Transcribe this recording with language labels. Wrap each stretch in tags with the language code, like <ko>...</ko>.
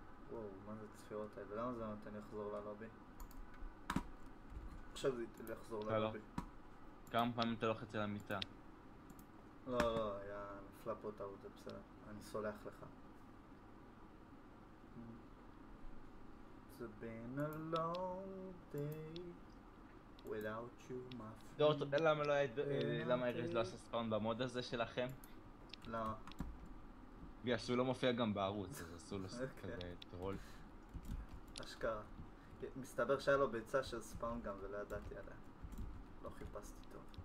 <he>וואו, מה זה צפירות האלה? למה זה נותן לי לחזור ללובי? עכשיו זה ייתן לי לחזור ללובי. כמה פעמים אתה לוחץ על המיטה? לא, היה נפלה פה טעות, זה בסדר. אני סולח לך.</he> <en>It's been a long day without you, my friend.</en> <he>דור, אתה יודע למה ארז לא עשה ספאון במוד הזה שלכם? למה? בגלל שהוא לא מופיע גם בערוץ, אז עשו לו כזה טרול. אשכרה. מסתבר שהיה לו ביצה של ספאון גם ולא ידעתי עליה. לא חיפשתי טוב.</he>